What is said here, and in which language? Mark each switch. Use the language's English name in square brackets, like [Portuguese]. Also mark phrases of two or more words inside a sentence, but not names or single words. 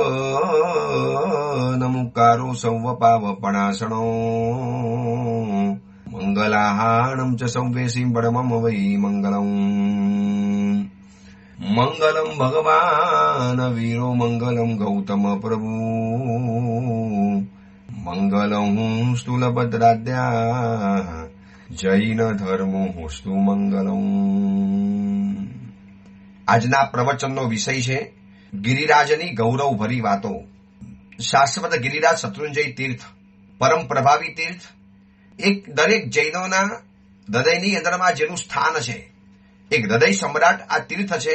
[Prakrit languages] नमुकारो सौवपावपणासणो मंगलाहाणं च सौवेशीं परमं वै मंगलम् [Sanskrit] मंगलम भगवान वीरो मंगलम गौतम प्रभु मंगलम स्थूलभद्राद्या जैन धर्मोस्तु मंगलम। [Gujarati] આજના પ્રવચનનો વિષય છે ગિરિરાજની ગૌરવ ભરી વાતો। શાશ્વત ગિરિરાજ શત્રુંજય તીર્થ પરમ પ્રભાવી તીર્થ, એક દરેક જૈનોના હૃદયની અંદરમાં જેનું સ્થાન છે, એક હૃદય સમ્રાટ આ તીર્થ છે।